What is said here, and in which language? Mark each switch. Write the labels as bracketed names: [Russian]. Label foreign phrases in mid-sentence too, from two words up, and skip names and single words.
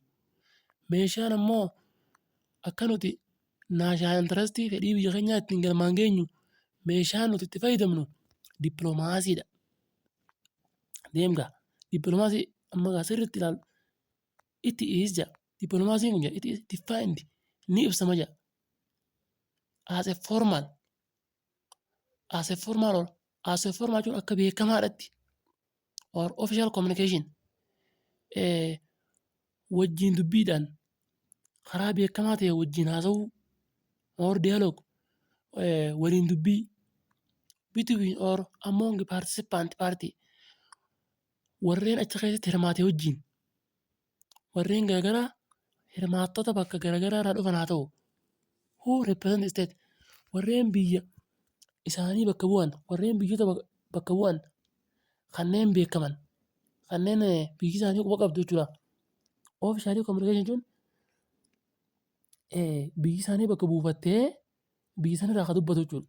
[Oromo] Meeshaan ammoo akka nuti [English] national interest [Oromo] fedhii biyya keenyaa ittiin galmaan geenyu meeshaan nuti itti fayyadamnu dippiloomaasiidha. Deemgaa dippiloomaasii amma sirriitti ilaalu itti dhiyeessa. Dippiloomaasiin kun itti defined ni ibsama jedha. [English] As a formal [Oromo] jechuun akka beekamaadhaatti or [English] official communication [Oromo] wajjin dubbiidhaan karaa beekamaa ta'e wajjin haasa'uu [English] or dialogue [Oromo] waliin dubbii [English] between or among participant party [Oromo] warreen achi keessatti hirmaate wajjin warreen garaagaraa hirmaattota bakka garaagaraa irraa dhufan haa ta'u [English] who represent the state [Oromo] warreen biyya isaanii bakka bu'an warreen biyyoota bakka bu'an kanneen beekaman kanneen biyyi isaanii quba qabdu jechuudha. [English] Official communication [Oromo] jechuun biyyi isaanii bakka buufattee biyyi isaanii irraa kan dubbatu jechuudha.